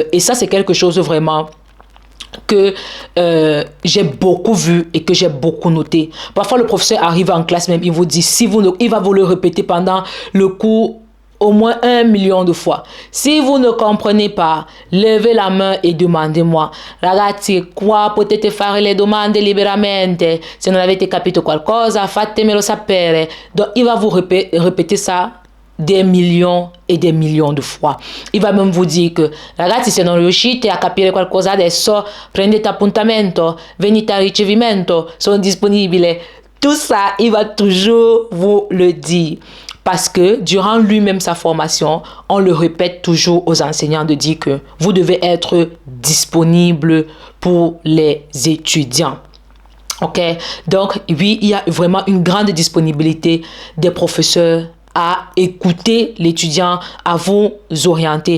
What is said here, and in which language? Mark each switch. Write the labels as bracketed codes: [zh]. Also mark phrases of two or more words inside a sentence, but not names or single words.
[fr] Et ça, c'est quelque chose vraiment que j'ai beaucoup vu et que j'ai beaucoup noté. Parfois, le professeur arrive en classe même, il vous dit, il va vous le répéter pendant le cours au moins 1 million de fois. Si vous ne comprenez pas, levez la main et demandez-moi. [it] Ragazzi, qua potete fare le domande liberamente. Se non avete capito qualcosa, fatemelo sapere. [fr] Donc, il va vous répéter ça des millions et des millions de fois. Il va même vous dire que, [it] ragazzi, se non riuscite a capire qualcosa adesso, prendete appuntamento, venite a ricevimento, sono disponibile. [fr] Tout ça, il va toujours vous le dire. Parce que durant lui-même sa formation, on le répète toujours aux enseignants de dire que vous devez être disponible pour les étudiants. Ok? Donc, oui, il y a vraiment une grande disponibilité des professeurs à écouter l'étudiant, à vous orienter.